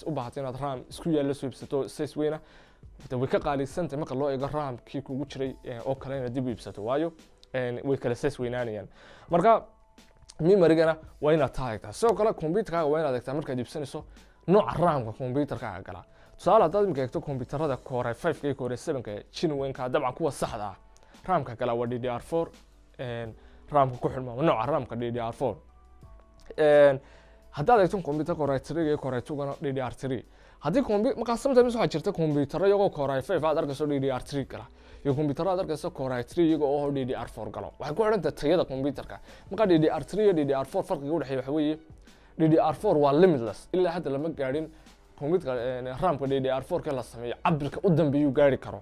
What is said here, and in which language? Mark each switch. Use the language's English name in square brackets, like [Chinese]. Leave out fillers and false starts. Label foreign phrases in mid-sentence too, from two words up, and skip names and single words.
[Somali] u baahato inaad RAM isku yaalo soo iibsato size weyna way ka qaalisan tahay marka loo eego RAM kii kugu jiray oo kale inaad dib u iibsato waayo way kala size weynaanayaan marka memory-gana waa inaad taagtaa sidoo kale computerkaaga waa inaad eegtaa markaad iibsanayso nooca RAM-ka computerkaaga gala tusaale haddaad imika eegto computerada Core i5 iyo Core i7 genuine-ka dabcan kuwa saxda ah RAM-ka gala waa DDR4 RAM-ka ku xidhma nooca RAM-ka DDR4 haddaad eegto computer Core i3 iyo Core i2 DDR3 haddii marka sometimes waxaa jirta computer iyagoo Core i5 aad arkayso DDR3 gala iyo computer aad arkayso Core i3 iyagoo DDR4 galo waxay ku xidhan tahay tayada computerka marka DDR3 iyo DDR4 farqiga u dhaxeeya waxa weeye DDR4 waa limitless ilaa hadda lama gaadhin computer RAM-ka DDR4 la sameeyo cabirka u dambeeyu gaari karo